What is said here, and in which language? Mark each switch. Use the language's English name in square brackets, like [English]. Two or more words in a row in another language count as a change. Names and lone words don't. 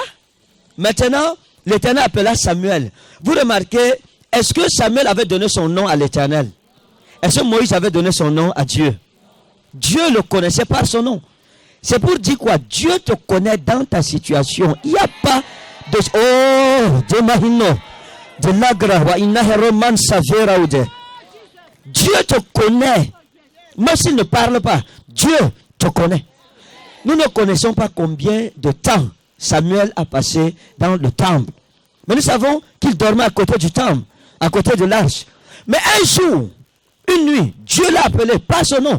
[French] Maintenant, l'Éternel appela Samuel. Vous remarquez, est-ce que Samuel avait donné son nom à l'Éternel? Est-ce que Moïse avait donné son nom à Dieu? Dieu le connaissait par son nom. C'est pour dire quoi? Dieu te connaît dans ta situation. Il n'y a pas de... Oh, de Mahino, de Lagra, wa inaheroman saveraude. Dieu te connaît. Même s'il ne parle pas, Dieu te connaît. Nous ne connaissons pas combien de temps Samuel a passé dans le temple. Mais nous savons qu'il dormait à côté du temple, à côté de l'arche. Mais un jour, une nuit, Dieu l'a appelé par son nom.